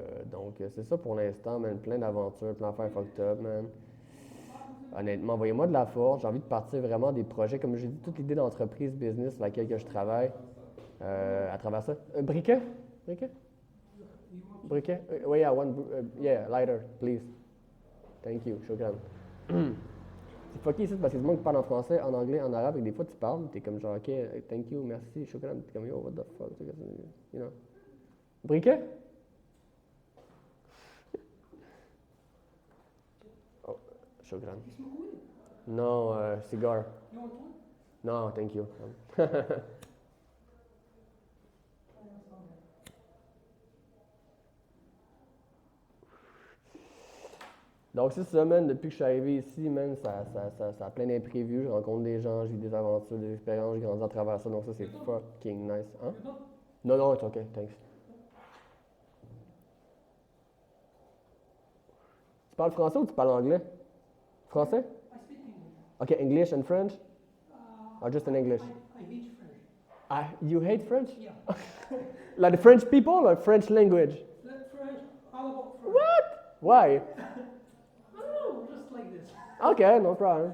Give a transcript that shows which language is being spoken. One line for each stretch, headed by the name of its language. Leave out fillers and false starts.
French: Donc, c'est ça pour l'instant, man. Plein d'aventures, plein d'affaires fucked up, man. Honnêtement, envoyez-moi de la force. J'ai envie de partir vraiment des projets. Comme j'ai dit, toute l'idée d'entreprise, business sur laquelle que je travaille, à travers ça. Briquet? Briquet? Briquet?
English: Oui, yeah, yeah, lighter, please. Thank you, shukran.
French: C'est fucké ici parce que c'est du monde qui parle en français, en anglais, en arabe, et des fois tu parles, t'es comme genre, ok, thank you, merci, shukran, t'es comme
English: yo, what the fuck, you know.
French: Briquet?
English: Oh, shukran. Non, cigar. Non, thank you.
French: Donc c'est ça, man, depuis que je suis arrivé ici, man, ça a plein d'imprévus, je rencontre des gens, je vis des aventures, des expériences, je grandis à travers ça, donc ça c'est fucking nice. Hein? Non,
English: it's okay, thanks.
French: Tu parles français ou tu parles anglais? Français?
English: Okay, English and French? Or just in English? I hate French. You hate French? Yeah. Like the French people or French language? French, all about French. What? Why? I don't know, just like this. Okay, no problem.